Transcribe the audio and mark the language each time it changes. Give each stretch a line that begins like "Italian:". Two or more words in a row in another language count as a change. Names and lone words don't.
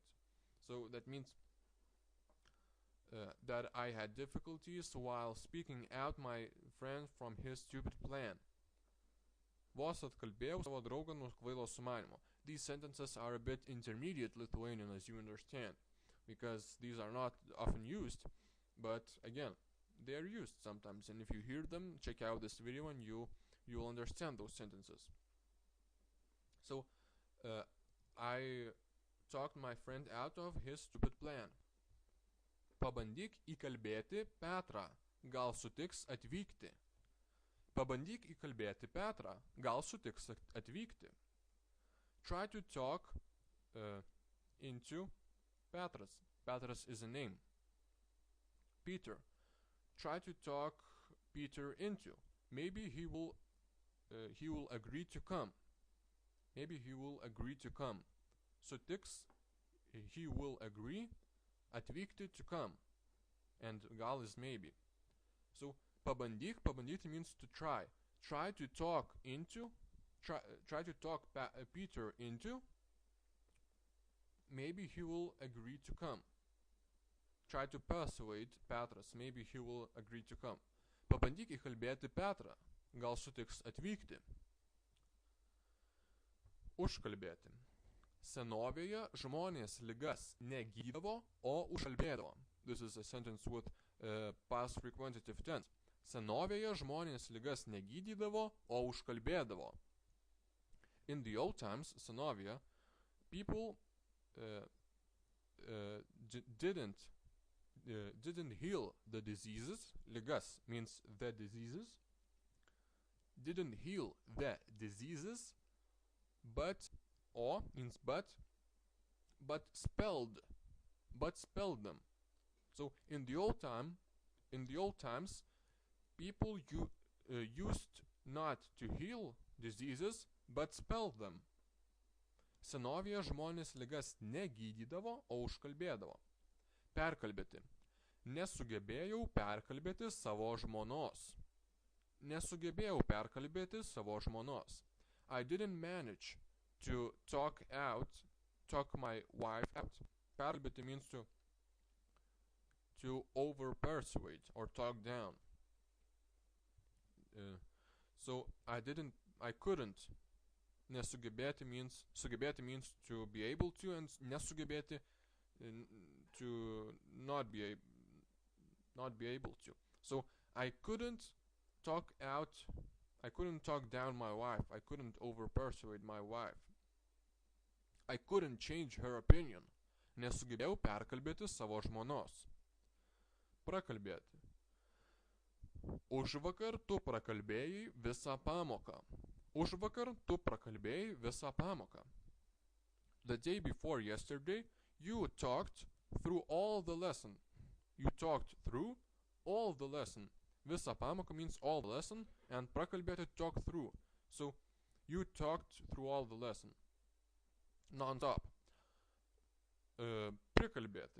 English: So that means that I had difficulties while speaking out my friend from his stupid plan.
Lithuanian: Vos atkalbėjau savo draugą nuo kvailo sumanimo.
English: These sentences are a bit intermediate Lithuanian, as you understand, because these are not often used, but again, they are used sometimes, and if you hear them, check out this video and you will understand those sentences. So, I talked my friend out of his stupid plan.
Lithuanian: Pabandyk įkalbėti Petrą, gal sutiks atvykti. Pabandyk įkalbėti Petrą, gal sutiks atvykti.
English: Try to talk into Petras. Petras is a name. Peter. Try to talk Peter into. Maybe he will agree to come. Maybe he will agree to come. Sutiks, he will agree. Atvykti, to come. And gal is maybe. So, pabandyk, pabandyti means to try. Try to talk into. Try to talk Peter into. Maybe he will agree to come. Try to persuade Petras. Maybe he will agree to come.
Lithuanian: Pabandyk įkalbėti Petrą. Gal sutiks atvykti. Užkalbėti. Senovėje žmonės ligas negydavo, o užkalbėdavo.
English: This is a sentence with past frequentative tense.
Lithuanian: Senovėje žmonės ligas negydydavo, o užkalbėdavo.
English: In the old times, senovėje, people didn't heal the diseases. Ligas means the diseases. Didn't heal the diseases, but, or means but spelled them. So in the old times, People used not to heal diseases, but spell them.
Lithuanian: Senovėje žmonės ligas negydydavo, o užkalbėdavo.
English: Perkalbėti.
Lithuanian: Nesugebėjau perkalbėti savo žmonos. Nesugebėjau perkalbėti savo žmonos.
English: I didn't manage to talk my wife out. Perkalbėti means to over-persuade or talk down. So I couldn't. Nesugebėti means to be able to, and nesugebėti to not be able to. So I couldn't talk down my wife. I couldn't over-persuade my wife. I couldn't change her opinion.
Lithuanian: Nesugebėjau perkalbėti savo žmonos.
English: Prakalbėti.
Lithuanian: Užvakar tu prakalbėjai visą pamoką. Užvakar tu prakalbėjai visą pamoką.
English: The day before yesterday, you talked through all the lesson. You talked through all the lesson.
Lithuanian: Visą pamoką
English: means all the lesson, and prakalbėti talk through. So, you talked through all the lesson. Non-stop. Prikalbėti.